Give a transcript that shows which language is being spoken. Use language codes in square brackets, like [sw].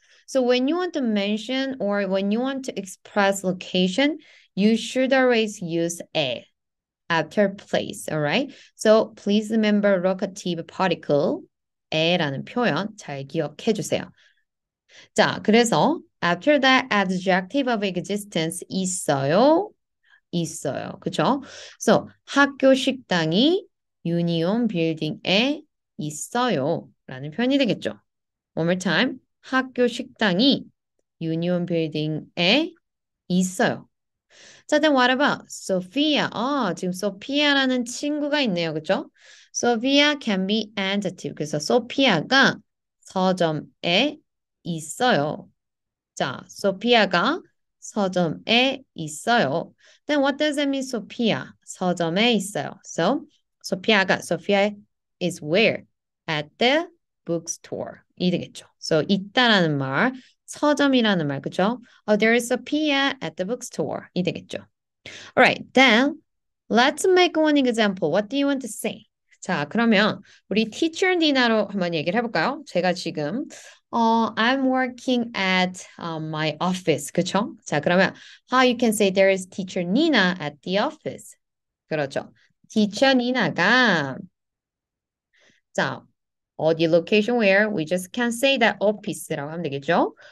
[en] So when you want to mention or when you want to express location, you should always use a after place, alright? So please remember locative particle a라는 [ko] 표현 잘 기억해 주세요. 자, 그래서 [en] after that adjective of existence 있어요. [ko] 있어요. 그쵸? So 학교 식당이 유니온 빌딩에 있어요. 라는 표현이 되겠죠. [en] One more time. [ko] 학교 식당이 유니온 빌딩에 있어요. [en] 자, then what about Sophia? [ko] 지금 소피아라는 친구가 있네요. 그죠? [en] Sophia can be adjective. [ko] 그래서 소피아가 서점에 있어요. 자, 소피아가 서점에 있어요. [en] Then what does it mean, 소피아? [ko] 서점에 있어요. [en] So, Sophia is where? At the bookstore. [ko] 이 되겠죠. So, 있다라는 말, 서점이라는 말, 그죠? [en] Oh, there is Sophia at the bookstore. [ko] 이 되겠죠. [en] Alright, then let's make one example. What do you want to say? [ko] 자, 그러면 우리 teacher Nina로 한번 얘기를 해볼까요? 제가 지금 [en] I'm working at my office. [ko] 그쵸? [en] 자, 그러면 how you can say there is teacher Nina at the office. [ko] 그렇죠. [en] teacher Nina가 자, 어디 location where we just can't say that office라고 [ko] 하면 되겠죠.